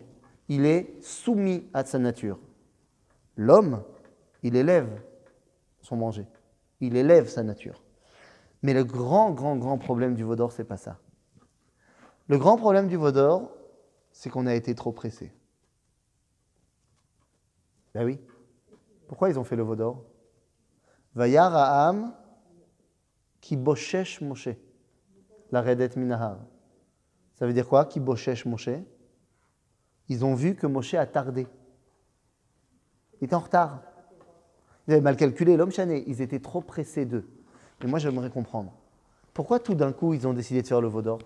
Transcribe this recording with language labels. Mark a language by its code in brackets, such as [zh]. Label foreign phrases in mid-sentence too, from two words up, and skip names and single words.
[fr] Il est soumis à sa nature. L'homme, il élève son manger. Il élève sa nature. Mais le grand problème du veau d'or, c'est pas ça. Le grand problème du veau d'or, c'est qu'on a été trop pressé. Ben oui. Pourquoi ils ont fait le veau d'or? [he] וירא העם כי בשש משה, לרדת מן ההר. [fr] Ça veut dire quoi, [he] כי בשש משה? [fr] ils ont vu que Moshe a tardé. Il était en retard. Ils avaient mal calculé l'homme chané. Ils étaient trop pressés d'eux. Et moi, j'aimerais comprendre. Pourquoi tout d'un coup, ils ont décidé de faire le veau d'or?